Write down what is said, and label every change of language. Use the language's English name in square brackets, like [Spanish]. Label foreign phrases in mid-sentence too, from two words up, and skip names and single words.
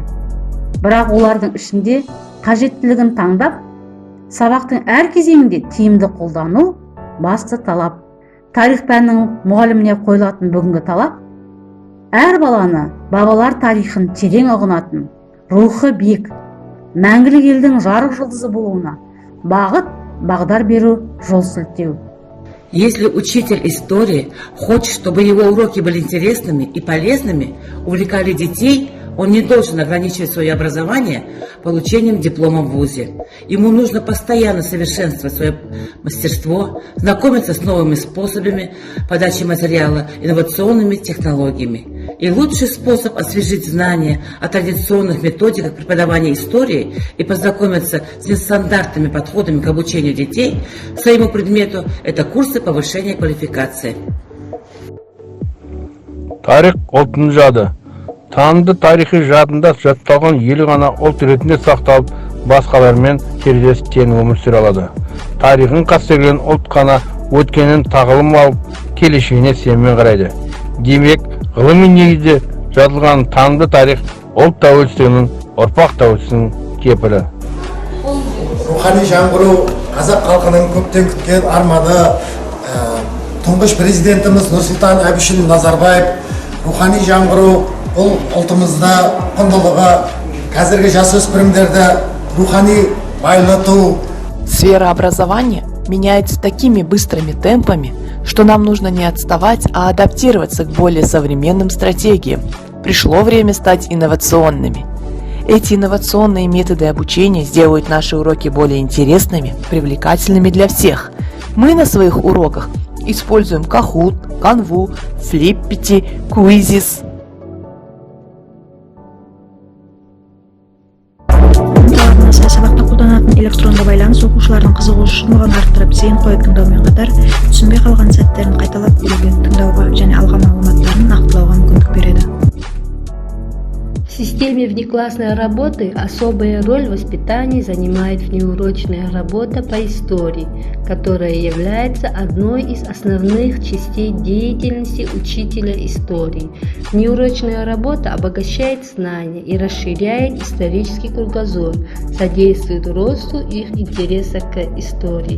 [Kazakh] Бірақ олардың ішінде қажеттілігін таңдап, сабақтың әр кезеңінде тиімді қолдану басты талап. Тарих пәнінің мұғаліміне қойылатын бүгінгі талап, әр баланы бабалар тарихын терең ұғынатын, рухы биік, мәңгілік елдің жарық жұлдызы болуына бағыт, бағдар беру, жол сілтеу. [Russian] Если учитель истории хочет, чтобы его уроки были интересными и полезными, увлекали детей, он не должен ограничивать свое образование получением диплома в вузе. Ему нужно постоянно совершенствовать свое мастерство, знакомиться с новыми способами подачи материала, инновационными технологиями. И лучший способ освежить знания о традиционных методиках преподавания истории и познакомиться с нестандартными подходами к обучению детей своему предмету – это курсы повышения квалификации. [Kazakh] Тарих ұлттың жады. Танымды тарихи жадында жатталған елі ғана ұлт ретінде сақталып, басқалармен терезесі тең өмір сүре алады. Тарихын қастерлеген ұлт қана өткенін тағылым алып, келешегіне сеніммен қарайды. Демек, ғылыми негізде жазылған танымды тарих ұлт тәуелсіздігінің, ұрпақ тәуелсіздігінің кепілі. Рухани жаңғыру қазақ халқының көптен күткен арманы. Тұңғыш президентіміз Нұрсұлтан Әбішұлы Назарбаев рухани жаңғыру бұл ұлтымызда құндылығы, қазіргі жасөспірімдерді рухани байлату. [Russian] Сфера образования меняется такими быстрыми темпами, что нам нужно не отставать, а адаптироваться к более современным стратегиям. Пришло время стать инновационными. Эти инновационные методы обучения сделают наши уроки более интересными, привлекательными для всех. Мы на своих уроках используем Kahoot, Canvu, Flippity, Quizzes. [Kazakh] Сабақта қолданатын электронды байланыс оқушылардың қызығушылығын арттырып, зейін қойып тыңдаумен қатар, түсінбей қалған сәттерін қайталап көруге, тыңдауға және алған мағлұматтарын нақтылауға мүмкіндік береді. [Russian] В системе внеклассной работы особая роль в воспитании занимает внеурочная работа по истории, которая является одной из основных частей деятельности учителя истории. Внеурочная работа обогащает знания и расширяет исторический кругозор, содействует росту их интереса к истории.